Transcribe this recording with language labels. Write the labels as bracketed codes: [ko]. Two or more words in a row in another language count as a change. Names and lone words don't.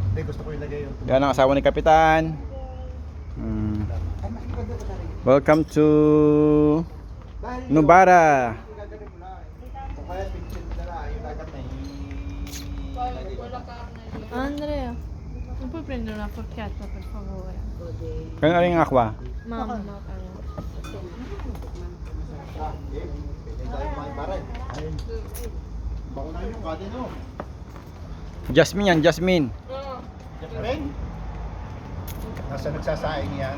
[tl] Hindi, gusto ko ilagay yung... Yan ang asawa ni Kapitan. [en] Welcome to Nubara. [tl] Kung kaya, picture na lang. Yung lagat na [it] Andrea, non puoi prendere una forchetta per favore? [tl] Kaya rin ang aqua. Mamma. Pwede tayo makiparin. Ayun. Bako na yung kati no. Jasmine yan, Jasmine. Jasmine? Nasa nagsasaing yan.